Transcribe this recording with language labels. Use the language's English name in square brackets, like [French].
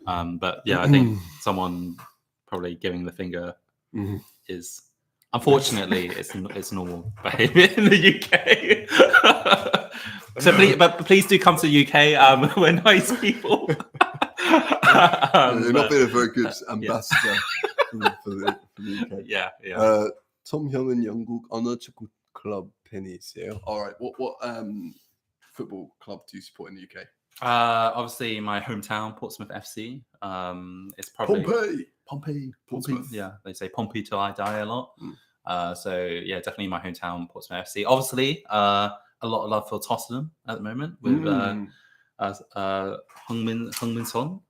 [English] But yeah, I think someone probably giving the finger is Unfortunately, it's normal behaviour in the UK. So please do come to the UK. We're nice people. You're not being a very good ambassador for the UK. Yeah. [Korean] Tom 형은 영국 어느 축구 클럽 팬이세요? [English] All right. What football club do you support in the UK? Obviously, my hometown, Portsmouth FC. It's probably Pompey. Yeah, they say Pompey till I die a lot. So yeah, definitely my hometown, Portsmouth FC. Obviously, a lot of love for Tottenham at the moment with Heung-min Son.